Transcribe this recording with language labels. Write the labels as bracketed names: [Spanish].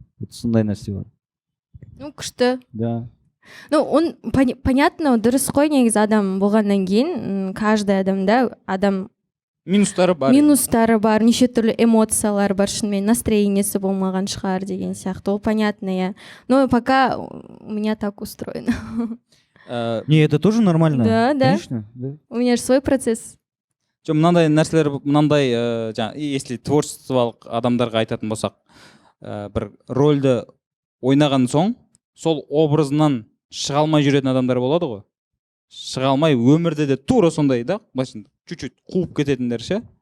[Kazakh] Сондай нәрсе бар. Ну, күшті. [Russian] Да. Ну, он понятно, [Kazakh] дұрыс қой, негізі адам болғаннан кейін, каждый адамда адам минустары бар. Минустары бар, неше түрлі эмоциялар бар, шынымен настроениесі болмаған шығар деген сияқты. Ол понятно, я. [Russian] Но пока у меня так устроено. Не, это тоже нормально. Да. Конечно, да. У меня же свой процесс. [Kazakh] Мынандай нәрселер, мынандай, если творчестволық адамдарға айтатын болсақ, бір рөлді ойнаған соң, сол образынан шыға алмай жүретін адамдар болады ғой. Шыға алмай, өмірде де тура сондай да, чуть-чуть қуып кететіндер ше.